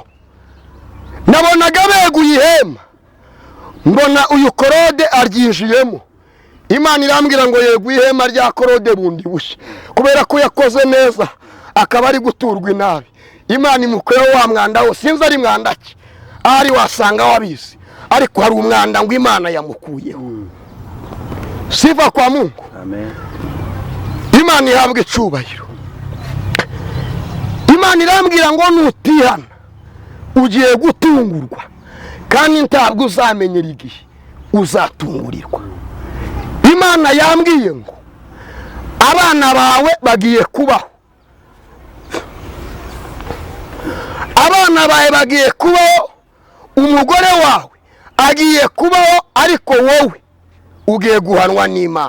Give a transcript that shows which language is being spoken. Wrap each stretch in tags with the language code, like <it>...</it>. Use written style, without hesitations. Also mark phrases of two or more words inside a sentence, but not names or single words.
<rw>Nabonaga beguye ihema, mbona uyu Claude aryinjiyemo. Imana irambwira ngo yeguye ihema rya Claude bundi bushya, kubera ko yakoze neza, akaba ari guturwa inabi. Imana imukuyeho wa mwanda wose, sinzi ari mwanda ki, ahari wasanga wabizi, ariko hari umwanda ngo Imana yamukuyeho.</rw> <sw>Sifa kwa Mungu.</sw> <rw>Amen. Imana ihabwe icyubahiro. Imana irambwira ngo nutihana ugiye gutungurwa, kandi ntabwo uzamenyera igihe uzatungurirwa. Imana yambwiye ngo abana bawe bagiye kubaho, abana bawe bagiye kubaho, umugore wawe agiye kubaho, ariko wowe ugiye guhanwa n'Imana.</rw>